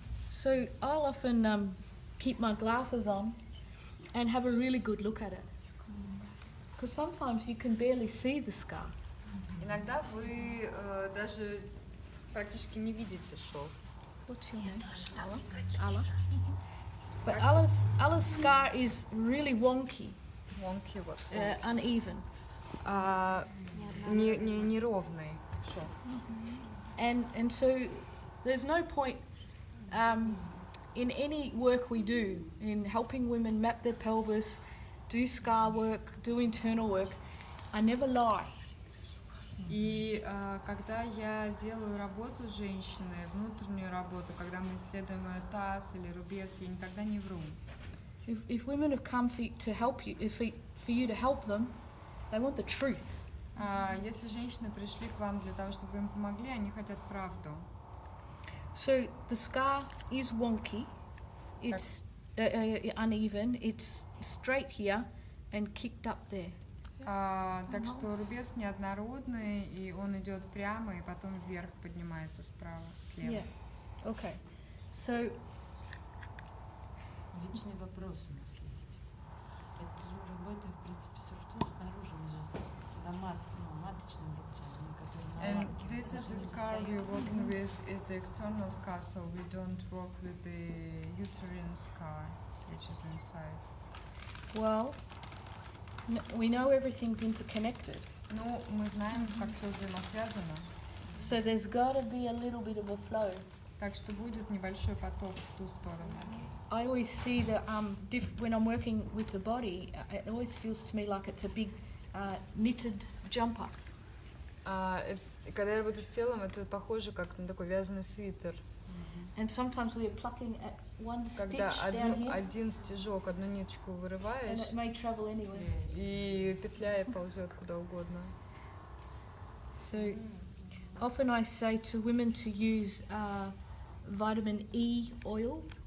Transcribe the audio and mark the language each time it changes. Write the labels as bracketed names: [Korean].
[English] So I'll often keep my glasses on and have a really good look at it. Because sometimes you can barely see the scar. [Russian] Иногда вы даже практически не видите шов. [English] What's your name? Allah. But Allah's scar is really wonky, [Russian] Wonky, вот. [English] uneven. [Russian] Неровный шов. [English] And so there's no point in any work we do in helping women map their pelvis, do scar work, do internal work. I never lie. [Russian] И когда я делаю работу с женщиной, внутреннюю работу, когда мы исследуем ее таз или рубец, я никогда не вру. [English] If women have come to help you, for you to help them, they want the truth. [Russian] Если женщины пришли к вам для того, чтобы вы им помогли, они хотят правду. [English] So the scar is wonky, it's uneven, it's straight here and kicked up there. [Russian] Так что рубец неоднородный, и он идет прямо, и потом вверх поднимается справа, слева. [English] Yeah. Okay. So. [Russian] Вечный вопрос у нас есть. Это же работа, в принципе, с рубцом снаружи, мы же маточным рубцом, который на [English] And [Russian] ламке. [English] this is the scar we're working with is the external scar, so we don't work with the uterine scar, which is inside. Well, we know everything's interconnected. [Russian] Ну, мы знаем, как все взаимосвязано. [English] So there's got to be a little bit of a flow. [Russian] Так что будет небольшой поток в ту сторону. [English] I always see that when I'm working with the body, it always feels to me like it's a big knitted jumper. [Russian] Когда я работаю с телом, это похоже как на такой вязаный свитер. [English] And sometimes we are plucking at one stitch [Russian] Когда [English] down here, [Russian] один стежок, одну ниточку [English] and [Russian] вырываешь, [English] it may travel anywhere. [Russian] и петля ползет куда угодно. [English] So often I say to women to use vitamin E oil.